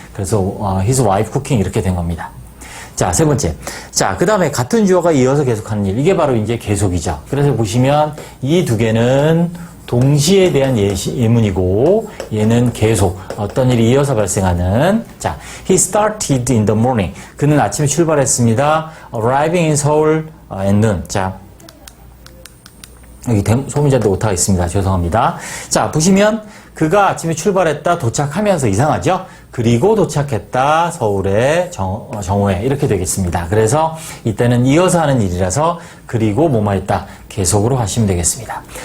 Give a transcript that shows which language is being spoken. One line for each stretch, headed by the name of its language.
Korean: 그래서
English: his wife cooking
Korean: 이렇게 된 겁니다. 자, 세 번째. 자, 그 다음에 같은 주어가 이어서 계속하는 일. 이게 바로 이제 계속이죠. 그래서 보시면 이 두 개는 동시에 대한 예문이고, 얘는 계속 어떤 일이 이어서 발생하는.
English: 자, he started in the morning.
Korean: 그는 아침에 출발했습니다.
English: arriving in Seoul at noon.
Korean: 자, 여기 소문자도 오타가 있습니다. 죄송합니다. 자, 보시면 그가 아침에 출발했다 도착하면서 이상하죠? 그리고 도착했다 서울의 정오에 이렇게 되겠습니다. 그래서 이때는 이어서 하는 일이라서 그리고 뭐뭐 했다 계속으로 하시면 되겠습니다.